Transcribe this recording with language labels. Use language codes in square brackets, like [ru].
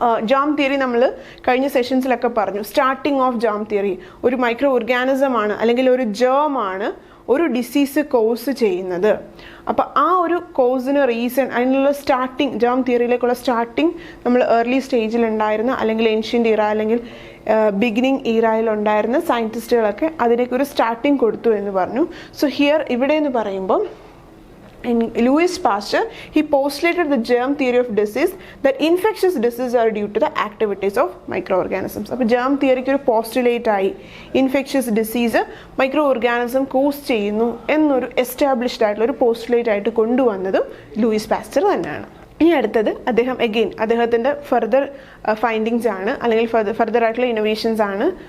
[ml] Germ theory നമ്മൾ കഴിഞ്ഞ സെഷൻസിലൊക്കെ പറഞ്ഞു. സ്റ്റാർട്ടിങ് ഓഫ് ജേം തിയറി, ഒരു മൈക്രോ ഓർഗാനിസം ആണ് അല്ലെങ്കിൽ ഒരു ജേം ആണ് ഒരു ഡിസീസ് കോസ് ചെയ്യുന്നത്. അപ്പോൾ ആ ഒരു കോസിന് റീസൺ, അതിനുള്ള സ്റ്റാർട്ടിങ്, ജേം തിയറിയിലേക്കുള്ള സ്റ്റാർട്ടിങ് നമ്മൾ ഏർലി സ്റ്റേജിൽ ഉണ്ടായിരുന്ന അല്ലെങ്കിൽ ഏൻഷ്യൻ്റ് ഇറ അല്ലെങ്കിൽ ബിഗിനിങ് ഇറായിൽ ഉണ്ടായിരുന്ന സയൻറ്റിസ്റ്റുകളൊക്കെ അതിലേക്ക് ഒരു സ്റ്റാർട്ടിങ് കൊടുത്തു എന്ന് പറഞ്ഞു. [en] so here [ml] ഇവിടെ എന്ന് പറയുമ്പോൾ [en] in Louis Pasteur, he postulated the germ theory of disease that infectious diseases are due to the activities of microorganisms. [ml] അപ്പോൾ germ theory ഒരു പോസ്റ്റുലേറ്റ് ആയി infectious disease micro organism cos ചെയ്യുന്നു എന്നൊരു എസ്റ്റാബ്ലിഷ്ഡ് ആയിട്ടുള്ള ഒരു പോസ്റ്റുലേറ്റ് ആയിട്ട് കൊണ്ടുവന്നതും ലൂയിസ് പാസ്ചർ തന്നെയാണ്. ഇനി അടുത്തത് അദ്ദേഹത്തിൻ്റെ ഫർദർ ഫൈൻഡിങ്സ് ആണ് അല്ലെങ്കിൽ ഫർദർ ആയിട്ടുള്ള ഇന്നോവേഷൻസ് ആണ്.